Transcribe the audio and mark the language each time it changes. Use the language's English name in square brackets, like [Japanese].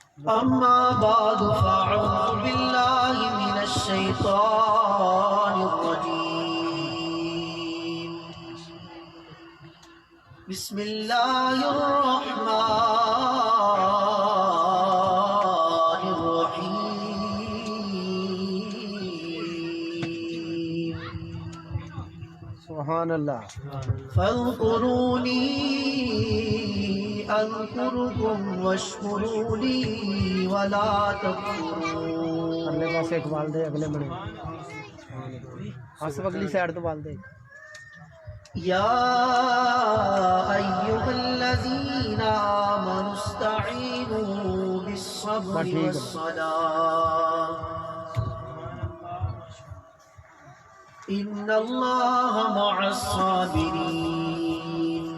[Arabic] أما بعد فأعوذ بالله من الشيطان الرجيم بسم الله الرحمن الرحيم سبحان اللہ. فاذكروني اذكركم واشكروا لي ولا تكفرون. [Punjabi] اگلے پاسے اقبال دے اگلے بنے آصف اگلی سائڈ تو بال دے. [Arabic] يا أيها الذين آمنوا استعينوا بالصبر والصلاة إن الله مع الصابرين.